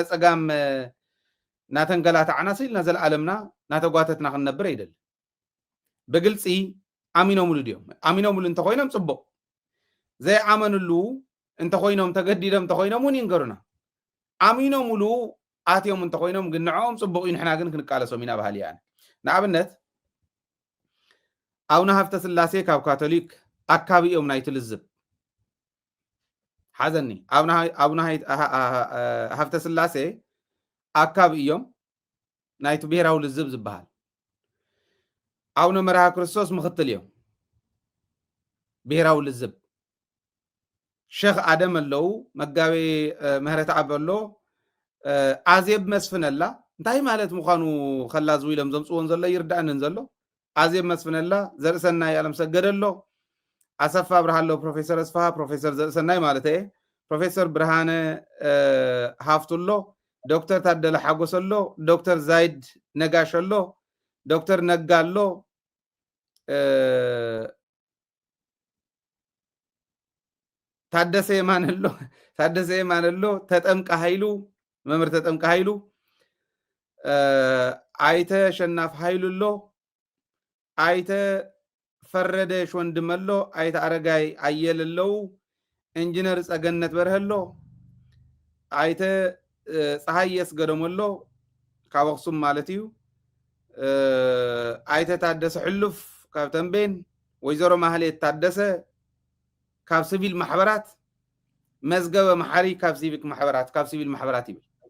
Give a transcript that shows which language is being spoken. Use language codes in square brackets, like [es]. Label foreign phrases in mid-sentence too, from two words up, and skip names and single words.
[ti] ፀጋም ናተንገላታዕና ሲልና ዘለኣለምና ናተጓተትና ክንነብር አይደል በግልፂ ኣሚኖሙሉ ድዮም ኣሚኖሙሉ እንተኮይኖም ፅቡቅ ዘይኣመንሉ እንተኮይኖም ተገዲዶም እንተኮይኖም እውን ይንገሩና ኣሚኖሙሉ ኣትዮም እንተኮይኖም ግን ንዕኦም ፅቡቅ እዩ ንሕና ግን ክንቃለሶም ኢና ባህል እያ ንኣብነት ኣቡነ ሃፍተ ስላሴ ካብ ካቶሊክ ኣካቢ እዮም ናይቲ ልዝብ ሓዘኒ ኣቡነ ሃፍተ ስላሴ ኣካቢ እዮም ናይቱ ብሔራዊ ልዝብ ዝበሃል አቡነ መርሃ ክርስቶስ ምክትል እዮም ብሔራዊ ልዝብ ሼክ አደም አለው መጋቤ ምህረት አብ ኣሎ አዜብ መስፍነላ እንታይ ማለት ምዃኑ ከላዝ ኢሎም ዘምፅዎን ዘሎ ይርዳእንን ዘሎ አዜብ መስፍነላ ዘርእሰናይ ዓለም ሰገድ ኣሎ አሰፋ ብርሃሎ ፕሮፌሰር አስፋ ፕሮፌሰር ዘርእሰናይ ማለት ፕሮፌሰር ብርሃነ ሃፍቱሎ ዶክተር ታደለ ሓጎስ ኣሎ ዶክተር ዛይድ ነጋሽ ኣሎ ዶክተር ነጋ ኣሎ ታደሰ የማን ኣሎ ተጠምቀ ኃይሉ መምህር ተጠምቀ ኃይሉ አይተ ሸናፍ ኃይሉ ኣሎ አይተ ፈረደ ሾንድም ኣሎ አይተ አረጋይ አየለ ኣለው ኢንጂነር ጸገነት በርሀ ኣሎ አይተ ፀሐይ የስገዶም ኣሎ ካብ አክሱም ማለት እዩ አይተ ታደሰ ሕሉፍ ካብ ተንቤን ወይዘሮ ማህሌት ታደሰ ካብ ሲቪል ማሕበራት መዝገበ መሐሪ ካብ ሲቪል ማሕበራት ይብል